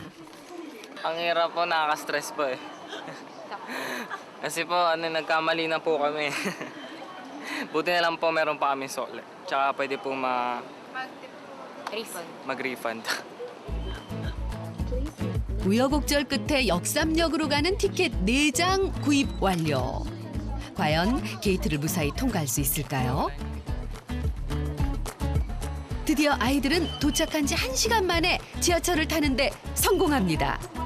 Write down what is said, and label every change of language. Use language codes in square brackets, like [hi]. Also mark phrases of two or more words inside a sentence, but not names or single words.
[tl] Ang hirap po, nakaka-stress po eh. Kasi po, nagkamali na po kami. Buti na lang po meron pa kami sole. Tsaka pwede po mag-refund. [ko] 우여곡절 끝에 역삼역으로 가는 티켓 4장 구입 완료. 과연 게이트를 무사히 통과할 수 있을까요? 드디어 아이들은 도착한 지 1시간 만에 지하철을 타는데 성공합니다.